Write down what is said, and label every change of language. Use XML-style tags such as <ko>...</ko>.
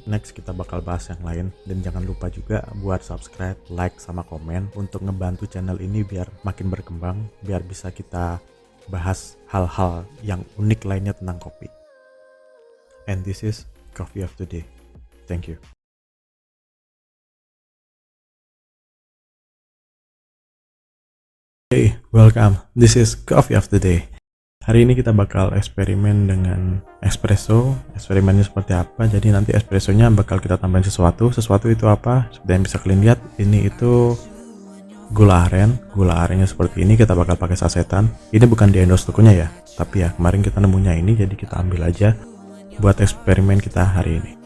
<en>Next</en> <id>kita bakal bahas yang lain, dan jangan lupa juga buat subscribe, like, sama komen untuk ngebantu channel ini biar makin berkembang, biar bisa kita bahas hal-hal yang unik lainnya tentang kopi.</id> <en>And this is Coffee of the Day. Thank you. Hey, welcome. This is Coffee of the Day.</en> <id>Hari ini kita bakal eksperimen dengan espresso. Eksperimennya seperti apa? Jadi nanti espressonya bakal kita tambahin sesuatu. Sesuatu itu apa? Seperti yang bisa kalian lihat, ini itu Gula arennya seperti ini, kita bakal pakai sasetan. Ini bukan di endorse tokonya ya, tapi ya kemarin kita nemunya ini, jadi kita ambil aja buat eksperimen kita hari ini.</id>